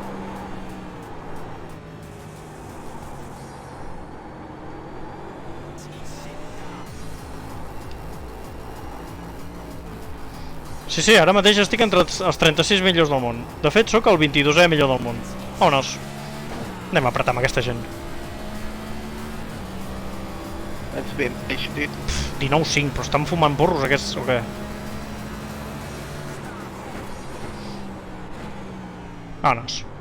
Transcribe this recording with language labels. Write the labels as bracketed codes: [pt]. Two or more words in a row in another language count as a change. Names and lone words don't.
[ca] Sí, ara mateix estic entre els 36 millors del món. De fet, sóc el 22è millor del món. [es] Vámonos. [ca] Anem a apretar amb aquesta gent. [en] That's been patient, dude. [ca] 19-5, però estan fumant porros aquests, o què? [es] Vámonos.